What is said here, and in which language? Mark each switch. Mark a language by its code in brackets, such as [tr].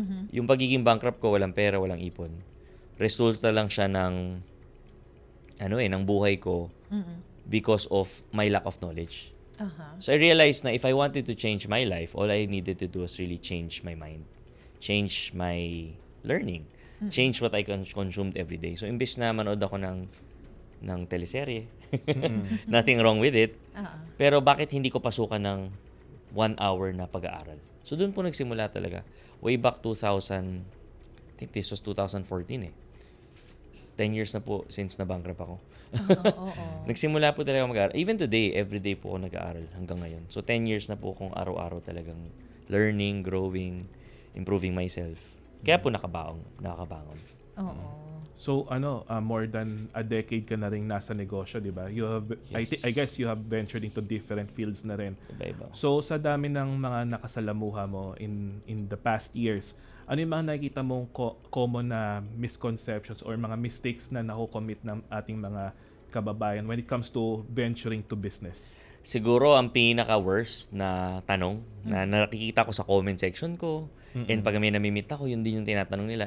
[tl] Yung pagiging bankrupt ko, walang pera, walang ipon. Resulta lang siya ng ng buhay ko [en] because of my lack of knowledge. So I realized na if I wanted to change my life, all I needed to do was really change my mind, change my learning, change what I consumed every day. [tl] So imbes na manood ako ng teleserye, [en] nothing wrong with it. [tl] Pero bakit hindi ko pasukan ng 1 hour na pag-aaral? So doon po nagsimula talaga. [en] Way back 2000, I think this was 2014 eh. [tl] 10 years na po since na-bankrupt ako. Nagsimula po talaga mag-aaral. [en] Even today, [tl] everyday po ako nag-aaral hanggang ngayon. So 10 years na po akong araw-araw talagang [en] learning, growing, improving myself. [tl] Kaya po nakakabangon. [en] So more than a decade [tl] ka na rin nasa negosyo, di ba? [en] You have, Yes. I guess you have ventured into different fields na rin. [tl] Iba-iba. So sa dami ng mga nakasalamuha mo [en] in the past years, [tl] ano yung mga nakikita mong common na misconceptions or mga mistakes na nakukommit ng ating mga kababayan [en] when it comes to venturing to business? [tl] Siguro ang pinaka-worst na tanong na nakikita ko sa comment section ko, and pag may namimit ako, yun din yung tinatanong nila.